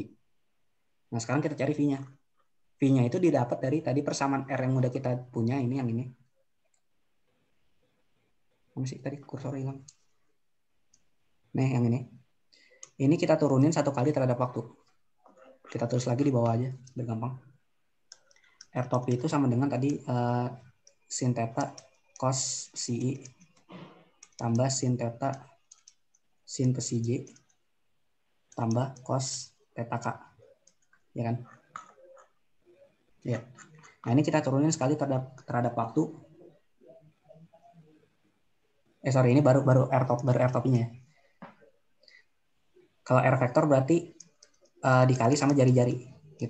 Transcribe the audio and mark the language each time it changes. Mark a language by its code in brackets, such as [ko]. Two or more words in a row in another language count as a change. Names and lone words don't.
[id] Nah, sekarang kita cari V-nya. V-nya itu didapat dari tadi persamaan R yang udah kita punya, ini yang ini. Apa sih tadi kursor hilang? Nih, yang ini. Ini kita turunin satu kali terhadap waktu. Kita tulis lagi di bawah aja, biar gampang. R topi itu sama dengan tadi sin theta cos psi I tambah sin theta sin psi J tambah cos theta K. Ya kan? Ya. Nah, ini kita turunin sekali terhadap waktu. Sorry, ini baru R topinya ya. Kalau R vektor berarti dikali sama jari-jari gitu.